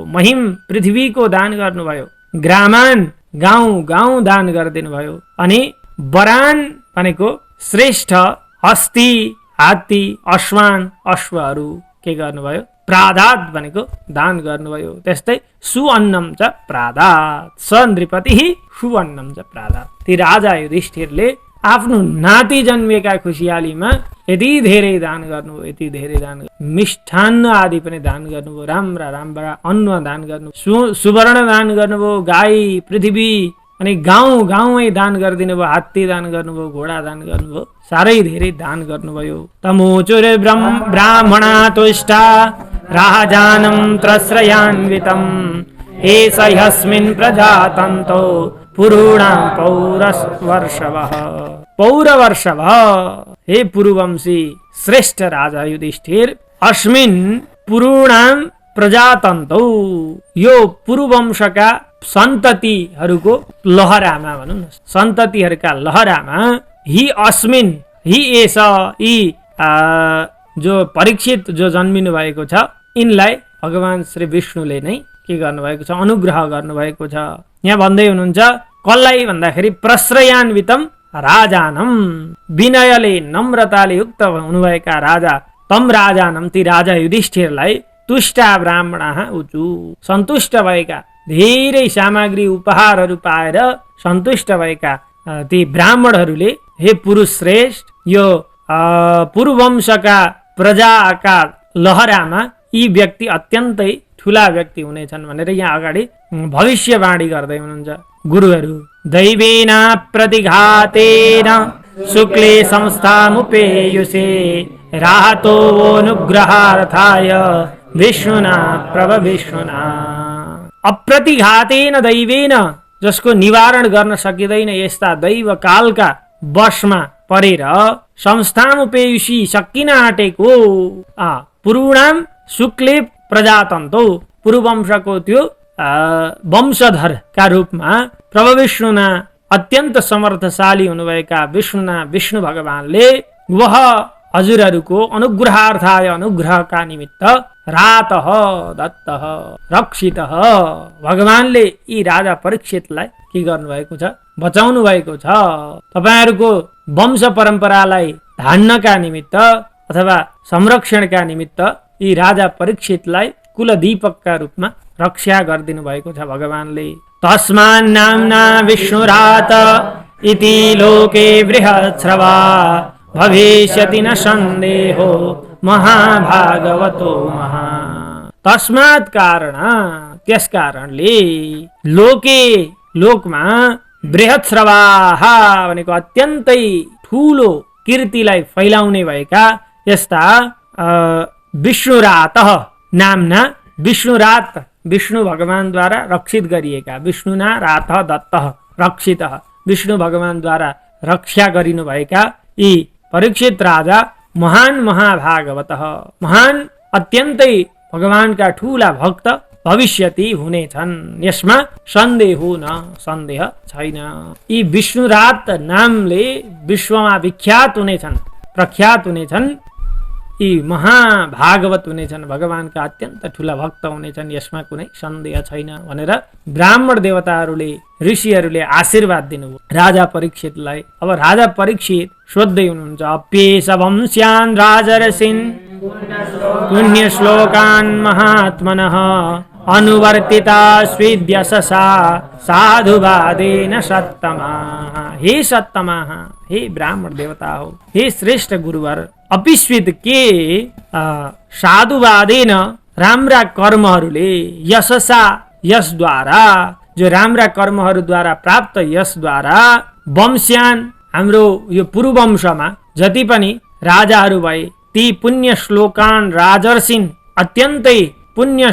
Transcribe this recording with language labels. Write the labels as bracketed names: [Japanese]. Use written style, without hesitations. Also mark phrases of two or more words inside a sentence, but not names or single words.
[Nepali] महिम पृथ्वीको दान गर्नुभयो। ग्रामान गाउँ दान गरिदिनु भयो। अनि वरान भनेको श्रेष्ठ हस्ती हात्ती अश्वान अश्वहरू के गर्नुभयो प्रादात भनेको दान गर्नुभयो। [Sanskrit] त्यस्तै सुअन्नम च प्रादात स नृपति सुअन्नम च प्रादात। [Nepali] ती राजा युधिष्ठिरले आफ्नो नाति जन्मिएका खुसियालीमा यति धेरै दान गर्नुभयो यति धेरै दान मिष्ठान्न आदि पनि दान गर्नुभयो। राम्रा अन्न दान गर्नु सुवर्ण दान गर्नुभयो। गाई पृथ्वी अनि गाउँै दान गरिदिनु भयो। हात्ती दान गर्नुभयो घोडा दान गर्नुभयो साह्रै धेरै दान गर्नुभयो। [Sanskrit] तमोचुर ब्राह्मणा तुष्टा राजानं त्रस्रयान्वितं एष ह्यस्मिन् प्रजातन्तो पुरूणां पौरवर्षवः। [Nepali] हे पुरुवंशी श्रेष्ठ राजा युधिष्ठिर [Sanskrit] अस्मिन् पुरूणां प्रजातन्तौ [Nepali] यो पुरुवंशका सन्ततिहरूको लहरामा भनौँ न सन्ततिहरूका लहरामा [Sanskrit] हि अस्मिन् हि एष [Nepali] यी जो परीक्षित जो जन्मिनु भएको छ यिनलाई भगवान श्री विष्णुले नै के गर्नुभएको छ अनुग्रह गर्नुभएको छ। यहाँ भन्दै हुनुहुन्छ कसलाई भन्दाखेरि [Sanskrit] प्रश्रयान्वितम राजानम [Nepali] विनयले नम्रताले युक्त हुनुभएका राजा [Sanskrit] तम राजानम [Nepali] ती राजा युधिष्ठिरलाई [Sanskrit] तुष्टा ब्राह्मणा उचु [Nepali] सन्तुष्ट भएका धेरै सामग्री उपहारहरू पाएर सन्तुष्ट भएका ती ब्राह्मणहरूले हे पुरुष श्रेष्ठ यो पुरुवंशका प्रजाका लहरामा यी व्यक्ति अत्यन्तै ठुला व्यक्ति हुनेछन् भनेर यहाँ अगाडि भविष्यवाणी गर्दै हुनुहुन्छ गुरुहरू। [Sanskrit] दैवेन प्रतिघातेन शुक्ले संस्थामुपेयुषे राहतो अनुग्रहार्थाय विष्णुना विष्णुना। अप्रतिघातेन दैवेन [Nepali] जसको निवारण गर्न सकिँदैन यस्ता दैव कालका वशमा परेर संस्थामुपेयुषी सकिन आँटेको [Sanskrit] पुरूणाम शुक्ले प्रजातन्तो [Nepali] पुरुवंशको त्यो वंशधरका रूपमा प्रभविष्णुना अत्यन्त समर्थशाली हुनुभएका विष्णु भगवानले वह हजुरहरूको अनुग्रहार्थाय अनुग्रहका निमित्त [Sanskrit] रातः दत्तः रक्षितः [Nepali] भगवानले यी राजा परीक्षितलाई के गर्नुभएको छ बचाउनु भएको छ। तपाईहरूको वंश परम्परालाई धान्नका निमित्त अथवा संरक्षणका निमित्त यी राजा परीक्षितलाई कुलदीपकका रूपमा रक्षा गरिदिनु भएको छ भगवानले। [Sanskrit] तस्मान् नाम्ना विष्णुरात इति लोके बृहत्स्रवा भविष्यति न सन्देहो महाभागवतो महा। [Nepali] तस्मात् कारण, त्यस कारणले लोके लोकमा बृहत्स्रवाः भनेको अत्यन्तै ठूलो कीर्तिलाई फैलाउने भएका यस्ता विष्णुरातः नामना, विष्णुरात विष्णु भगवानद्वारा रक्षित गरिएका, [Sanskrit] विष्णुना रातः दत्तः रक्षितः, [Nepali] विष्णु भगवानद्वारा रक्षा गरिनु भएका यी परीक्षित राजा महान महाभागवतः, महान अत्यन्तै भगवानका ठूला भक्त भविष्यति हुनेछन्, यसमा सन्देह न, सन्देह छैन। यी विष्णुरात नामले विश्वमा विख्यात हुनेछन्, प्रख्यात हुनेछन्, यी महाभागवत हुनेछन्, भगवानका अत्यन्त ठूला भक्त हुनेछन्, यसमा कुनै सन्देह छैन भनेर ब्राह्मण देवताहरूले, ऋषिहरूले आशीर्वाद दिनुभयो राजा परीक्षितलाई। अब राजा परीक्षित सोध्दै हुनुहुन्छ, [Sanskrit] अप्येष वंश्यान् राजर्षिन् पुण्य श्लोकान् महात्मनः अनुवर्तिता स्विद्यशसा साधुवादेन सत्तमा। [Nepali] हे सत्तमा, हे ब्राह्मण देवता हो, हे श्रेष्ठ गुरुवर, अपिस्वित के साधुवादेन राम्रा कर्महरूले, यशसा यशद्वारा, जो राम्रा कर्महरूद्वारा प्राप्त यशद्वारा, वंश्यान हाम्रो यो पूर्ववंशमा जति पनि राजाहरू भए ती पुण्य श्लोकान राजर्षिन् अत्यन्तै पुण्य